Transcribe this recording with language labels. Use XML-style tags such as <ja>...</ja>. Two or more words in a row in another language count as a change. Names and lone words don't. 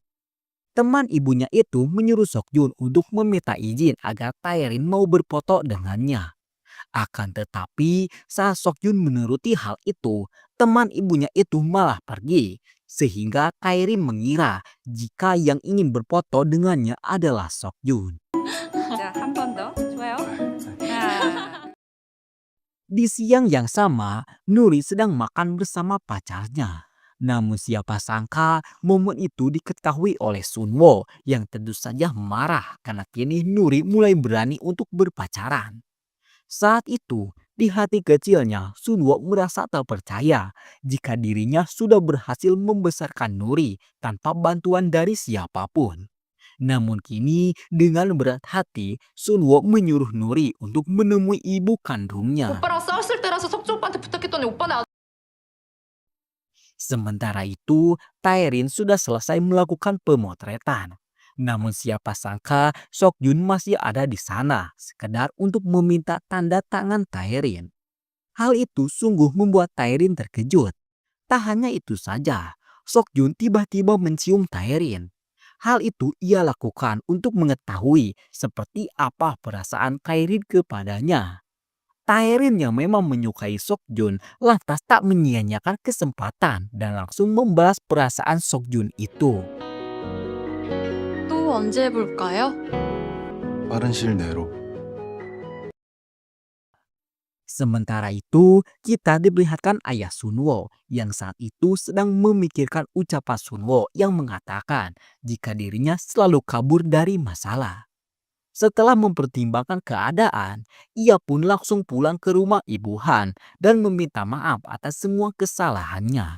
<id>Teman ibunya itu menyuruh Seokjun untuk meminta izin agar Taerin mau berfoto dengannya. Akan tetapi saat Seokjun menuruti hal itu, teman ibunya itu malah pergi. Sehingga Taerin mengira jika yang ingin berfoto dengannya adalah Seokjun.</id> <ko>자, 한 번 더. 좋아요. 하나.</ko> <id>Di siang yang sama, Nuri sedang makan bersama pacarnya. Namun siapa sangka momen itu diketahui oleh Sunwo yang tentu saja marah karena kini Nuri mulai berani untuk berpacaran. Saat itu, di hati kecilnya Sunwo merasa tak percaya jika dirinya sudah berhasil membesarkan Nuri tanpa bantuan dari siapapun. Namun kini dengan berat hati Sunwo menyuruh Nuri untuk menemui ibu kandungnya.</id> <ko>오빠랑 싸웠을 때라서 석주 오빠한테 부탁했더니 오빠는</ko> <id>Sementara itu, Taerin sudah selesai melakukan pemotretan. Namun siapa sangka Seokjun masih ada di sana, sekedar untuk meminta tanda tangan Taerin. Hal itu sungguh membuat Taerin terkejut. Tak hanya itu saja, Seokjun tiba-tiba mencium Taerin. Hal itu ia lakukan untuk mengetahui seperti apa perasaan Taerin kepadanya. Taerin yang memang menyukai Seokjun lantas tak menyia-nyiakan kesempatan dan langsung membalas perasaan Seokjun itu.</id> <ko>또 언제 볼까요? 빠른 시일 내로.</ko> <id>Sementara itu, kita diperlihatkan ayah Sunwo yang saat itu sedang memikirkan ucapan Sunwo yang mengatakan jika dirinya selalu kabur dari masalah. Setelah mempertimbangkan keadaan, ia pun langsung pulang ke rumah Ibu Han dan meminta maaf atas semua kesalahannya.</id>